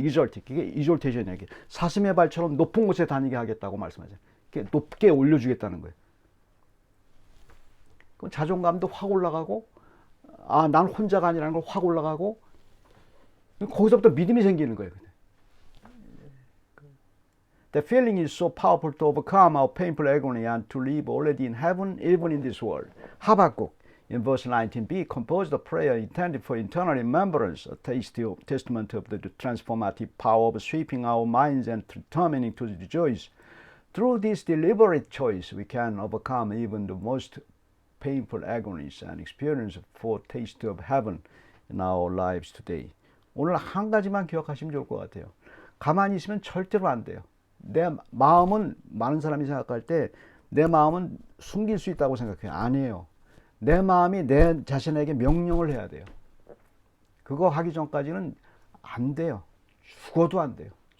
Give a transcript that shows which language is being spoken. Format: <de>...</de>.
<ko>이게 이졸테이션이에요. 사슴의 발처럼 높은 곳에 다니게 하겠다고 말씀하잖아요. 높게 올려주겠다는 거예요. 그럼 자존감도 확 올라가고 난 혼자가 아니라는 걸 확 올라가고 거기서부터 믿음이 생기는 거예요.</ko> <en>The feeling is so powerful to overcome our painful agony and to live already in heaven, even in this world. 하박국 in verse 19b composed a prayer intended for internal remembrance, a testament of the transformative power of sweeping our minds and determining to rejoice. Through this deliberate choice, we can overcome even the most painful agonies and experience a foretaste of heaven in our lives today.</en> <ko>오늘 한 가지만 기억하시면 좋을 것 같아요. 가만히 있으면 절대로 안 돼요. 내 마음은 많은 사람이 생각할 때 내 마음은 숨길 수 있다고 생각해요. 아니에요. 내 마음이 내 자신에게 명령을 해야 돼요. 그거 하기 전까지는 안 돼요. 죽어도 안 돼요.</ko>